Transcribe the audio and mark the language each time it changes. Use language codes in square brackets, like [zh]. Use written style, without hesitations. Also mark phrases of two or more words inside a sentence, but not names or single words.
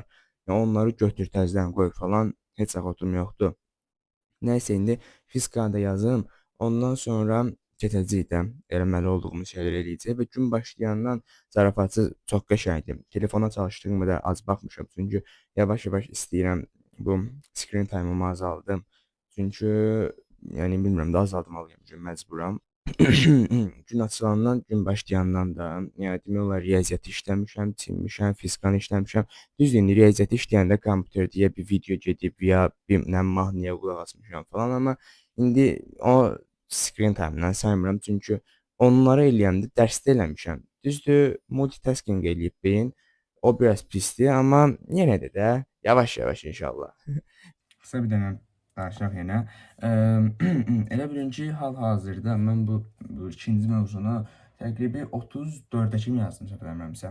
[az] Yəni onları götür təzədən qoy falan. Heç vaxtım yoxdur. Nəysə indi fizikanı da yazım. Ondan sonra keçəcəyik eləməli olduğumuz şeylər eləyəcək və gün başlayandan zarafatı çox qəşəngdir. Telefona çalışdığım qədər az baxmışam. Çünki yavaş-yavaş istəyirəm bu [en] screen time- [az] ımı azaldım. Çünki yəni bilmirəm də azaltmalıyam ki, məcburam. Gün açılandan, gün başlayandan da, yəni demək olar riyaziyyatı işləmişəm, çinmişəm, fizkanı işləmişəm. Düzdür, indi riyaziyyatı işləyəndə kompüterdə bir video gedib ya bir nə mahnıya qulaq asmışam falan, amma indi o [en] screen time- [az] dan saymıram, çünki onları eləyəndə dərsdə eləmişəm. Düzdür, multitasking eləyib beyin, o biraz pisdir, amma yenə də yavaş-yavaş inşallah. Qısa bir dənə danışaq yenə. Elə bilin ki, hal-hazırda mən bu ikinci mövzunu təqribi 34-ə kimi yazdım, səhv eləmirəmsə.